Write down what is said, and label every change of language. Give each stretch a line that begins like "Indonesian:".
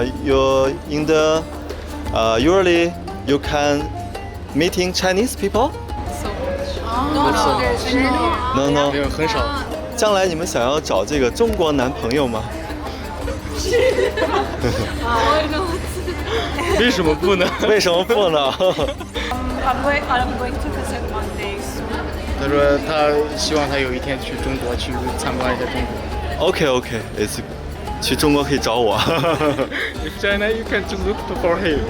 English: You in the usually you can meeting Chinese people? No.
Chinese: 很少。将来你们想要找这个中国男朋友吗？为什么不呢？为什么不呢？
English: I'm going to visit one day soon.
Chinese: 他说他希望他有一天去中国去参观一下中国。
English: OK, it's
Chinese: 去中国可以找我。
English: If China, you can just look for him.